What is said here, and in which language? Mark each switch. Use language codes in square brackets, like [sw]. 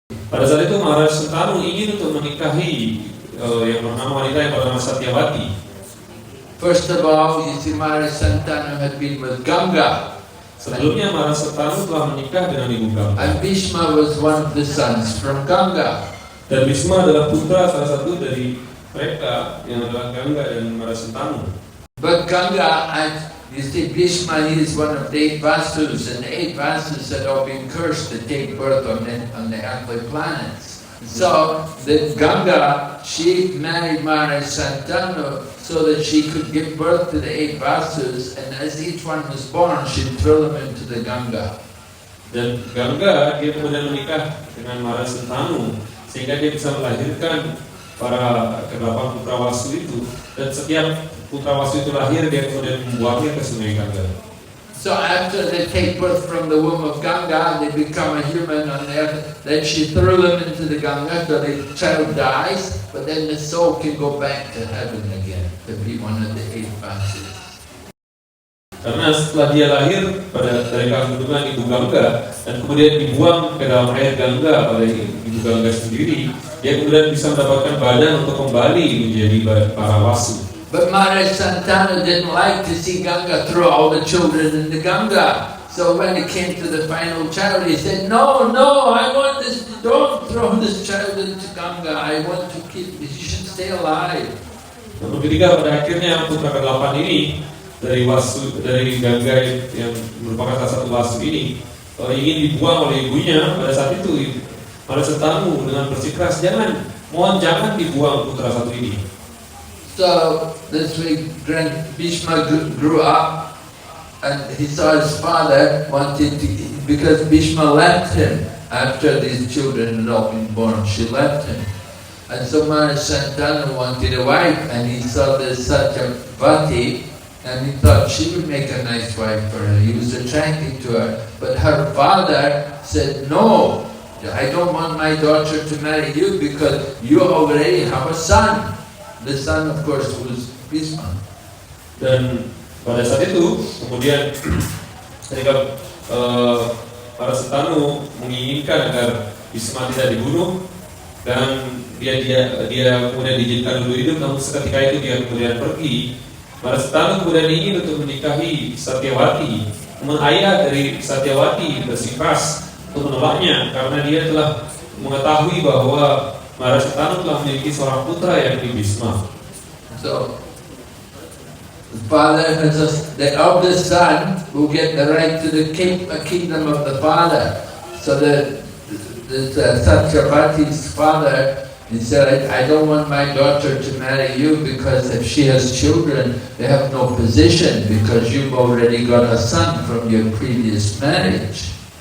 [id] Pada saat itu Maharaj Santanu ingin untuk menikahi yang bernama wanita yang bernama Satyavati. [en] First of all, you see, Maharaj Santanu had been with Ganga. [id] Sebelumnya Maharaj Santanu telah menikah dengan ibu Ganga. [en] And Bhishma was one of the sons from Ganga. [id] Dan Bhisma adalah putra salah satu dari mereka yang adalah Ganga dan Maharaj Santanu. [en] But Ganga, you see, Bhishma, he is one of the 8 Vasus, and the 8 Vasus had all been cursed to take birth on the earthly planets. So the Ganga, she married Maharaj Santanu so that she could give birth to the 8 Vasus, and as each one was born, she'd throw them into the Ganga. [id] Dan Ganga dia kemudian menikah dengan Maharaj Santanu sehingga dia bisa melahirkan para ke-8 putra Wasu itu, dan setiap putra Wasu itu lahir dia kemudian membuangnya ke sungai Ganga. [en] So after they take birth from the womb of Ganga, they become a human on the earth. Then she threw them into the Ganga, so the child dies, but then the soul can go back to heaven again to be one of the 8 Vasus. [id] Karena setelah dia lahir dari kandungan ibu Ganga dan kemudian dibuang ke dalam air Ganga oleh ibu Ganga sendiri, dia kemudian bisa mendapatkan badan untuk kembali menjadi para Wasu. [en] But Maharaj Santanu didn't like to see Ganga throw all the children in the Ganga. So when it came to the final child, he said, no, I want this, don't throw this child into Ganga. I want to keep, he should stay alive. [id] Namun ketika pada akhirnya putra ke-8 ini dari Ganga yang merupakan salah satu Wasu ini ingin dibuang oleh ibunya, pada saat itu Maharaj Santanu dengan bersikeras, jangan dibuang putra satu ini. [en] So this way Bhishma grew up, and he saw his father wanted to, because Bhishma left him after these children had all been born, she left him. And so Maharaj Santanu wanted a wife, and he saw this Satyavati, and he thought she would make a nice wife for her. He was attracted to her, but her father said, no, I don't want my daughter to marry you because you already have a son. The son, of course, was Bhishma. [id] Dan pada saat itu, kemudian ketika para Santanu menginginkan agar Bhishma tidak dibunuh dan dia kemudian diizinkan dulu hidup, namun seketika itu dia kemudian pergi. Para Santanu kemudian ingin untuk menikahi Satyavati. Namun ayah dari Satyavati bersikeras untuk menolaknya karena dia telah mengetahui bahwa Maharaj Santanu telah memiliki seorang putra yakni Bhishma. [en] So, the father has the eldest son will get the right to the kingdom of the father. So Satyavati's father, he said, I don't want my daughter to marry you because if she has children, they have no position because you've already got a son from your previous marriage.